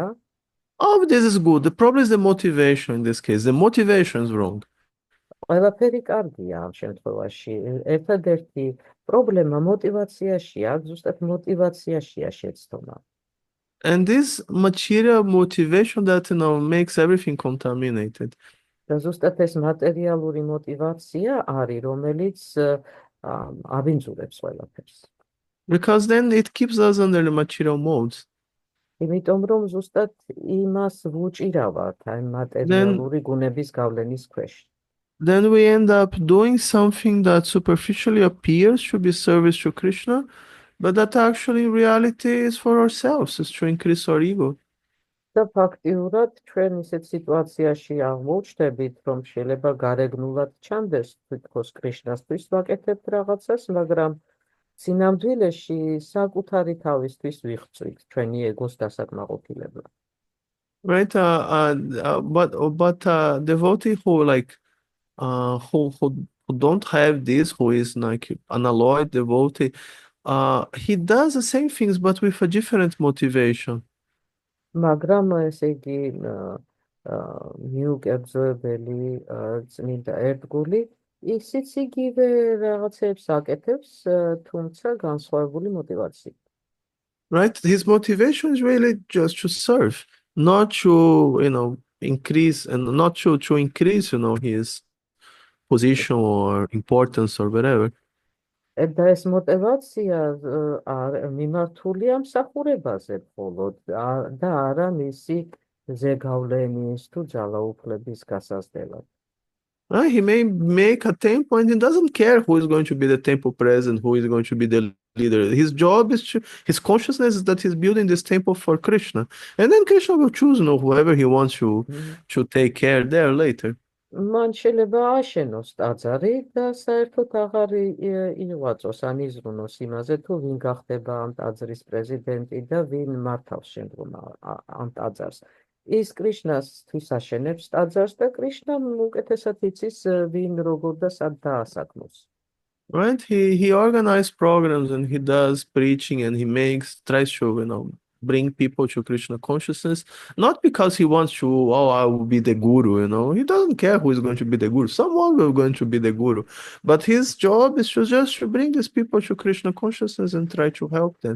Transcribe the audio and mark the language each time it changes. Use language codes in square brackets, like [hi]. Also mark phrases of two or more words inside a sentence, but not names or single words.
[en] All of this is good. The problem is the motivation in this case. The motivation is wrong. [ka] ყველაფერი კარგია ამ შემთხვევაში. ერთადერთი პრობლემა მოტივაციაშია, ზუსტად მოტივაციაშია შეცდომა. [en] And this material motivation that makes everything contaminated. [ka] და ზუსტად ეს მატერიალური მოტივაცია არის, რომელიც აბინძურებს ყველაფერს. [en] Because then it keeps us under the material modes. [ka] იმიტომ რომ ზუსტად იმას ვუჭირავთ, აი მატერიალური გუნების გავლენის ქვეშ. [en] Then we end up doing something that superficially appears to be service to Krishna, but that actually in reality is for ourselves, is to increase our ego. [ka] და ფაქტიურად ჩვენ ისეთ სიტუაციაში აღმოჩნდებით, რომ შეიძლება გარეგნულად ჩანდეს თვითონ კრიშნასთვის ვაკეთებთ რაღაცას, მაგრამ სინამდვილეში საკუთარი თავისთვის ვიღწვით ჩვენი ეგოს დასაკმაყოფილებლად. [en] Right? But devotee who don't have this, who is like unalloyed devotee, he does the same things but with a different motivation. [ka] მაგრამ ესე იგი მიუგებზოებელი წმინდა ერთგული ისიც იგივე რაღაცებს აკეთებს, თუმცა განსხვავებული მოტივაციით. [en] Right? His motivation is really just to serve, not to, increase and not to increase, his position or importance or whatever. [ka] და ეს მოტივაცია მიმართულია მსახურებაზე მხოლოდ და არა მისი ზეგავლენის თუ ძალაუფლების გასაზრდელად. [en] He may make a temple and he doesn't care who is going to be the temple president, who is going to be the leader. His job is his consciousness is that he's building this temple for Krishna. And then Krishna will choose, whoever he wants to take care there later. [ka] მან შეიძლება აშენოს ტაძარი და საერთოდ აღარ იღვაწოს ან იზრუნოს იმაზე, თუ ვინ გახდება ამ ტაძრის პრეზიდენტი და ვინ მართავს შემდგომ ამ ტაძარს. ის კრიშნასთვის აშენებს ტაძარს და კრიშნა უკეთესად იცის ვინ როგორ და სად დაასაქმოს. [en] Right? He organizes programs and he does preaching and he tries to, bring people to Krishna consciousness, not because he wants to, I will be the guru, He doesn't care who is going to be the guru. Someone will going to be the guru. But his job is to bring these people to Krishna consciousness and try to help them.